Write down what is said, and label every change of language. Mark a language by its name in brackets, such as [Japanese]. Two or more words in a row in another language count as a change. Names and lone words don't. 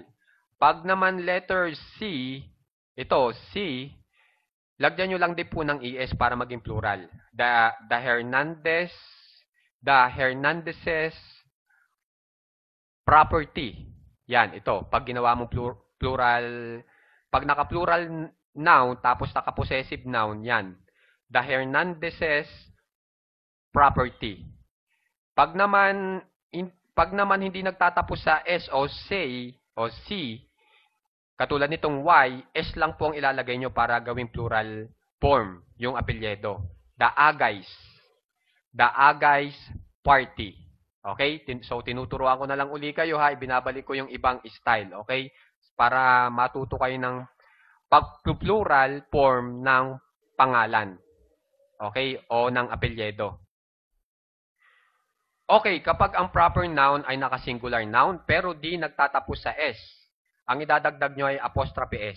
[Filipino] Pag naman letter C, ito, C, lagyan nyo lang din po ng ES para maging plural. [English] The Hernandezes property. [Filipino] Yan, ito. Pag ginawa mong plural, pag naka- [English] plural noun, [Filipino] tapos naka- [English] possessive noun, [Filipino] yan. [English] The Hernandezes property. [Filipino] Pag naman hindi nagtatapos sa S o C, Katulad nitong Y, S lang po ang ilalagay nyo para gawing [English] plural form, [Filipino] yung apelyedo. [English] The Agays. The Agays Party. Okay? [Filipino] So, tinuturuan ko na lang uli kayo ha. Ibinabalik ko yung ibang style. Okay? Para matuto kayo ng pag- [English] plural form [Filipino] ng pangalan. Okay? O ng apelyedo. Okay, kapag ang [English] proper noun [Filipino] ay naka- [English] singular noun [Filipino] pero di nagtatapos sa S, ang idadagdag nyo ay [English] apostrophe S.